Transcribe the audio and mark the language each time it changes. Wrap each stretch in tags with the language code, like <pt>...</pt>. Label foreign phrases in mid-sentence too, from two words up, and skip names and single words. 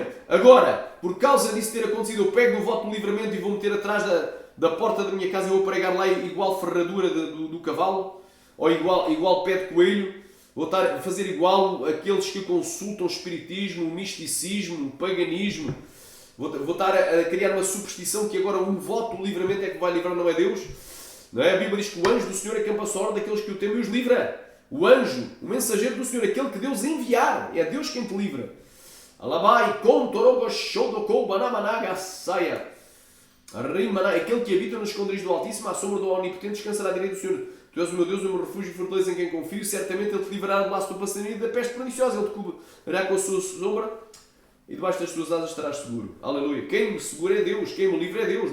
<pt>Agora, por causa disso ter acontecido, eu pego no voto do livramento e vou meter atrás da porta da minha casa e vou pregar lá igual ferradura do cavalo, ou igual pé de coelho, vou estar a fazer igual aqueles que consultam o espiritismo, o misticismo, o paganismo, vou estar a criar uma superstição que agora um voto do livramento é que vai livrar, não é Deus? Não é? A Bíblia diz que o anjo do Senhor acampa a ordem daqueles que o temem e os livra. O anjo, o mensageiro do Senhor, aquele que Deus enviar, é Deus quem te livra. Alabai, contorogo, shodokou, banamanaga, saia. Aquele que habita nos esconderijos do Altíssimo, à sombra do Onipotente, descansará à direita do Senhor. Tu és o meu Deus, o meu refúgio e fortaleza em quem confio. Certamente Ele te livrará do laço do passarinho e da peste perniciosa. Ele te cobrirá com a sua sombra e debaixo das suas asas estarás seguro. Aleluia. Quem me segura é Deus. Quem me livra é Deus.</pt>